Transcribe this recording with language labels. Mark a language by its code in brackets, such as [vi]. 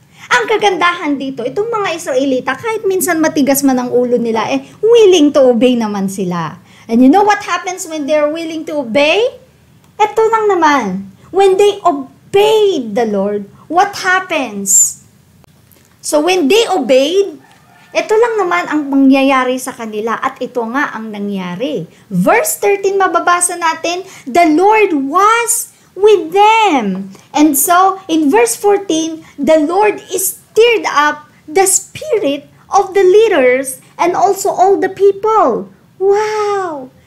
[tl] Ang kagandahan dito, itong mga Israelita, kahit minsan matigas man ang ulo nila, [en] willing to obey [tl] naman sila. [en] And you know what happens when they're willing to obey? [tl] Ito lang naman. [en] When they obeyed the Lord, what happens? So when they obeyed, [tl] ito lang naman ang mangyayari sa kanila at ito nga ang nangyari. [en] Verse 13 [tl] mababasa natin, [en] the Lord was with them. And so in verse 14, the Lord stirred up the spirit of the leaders and also all the people. Wow!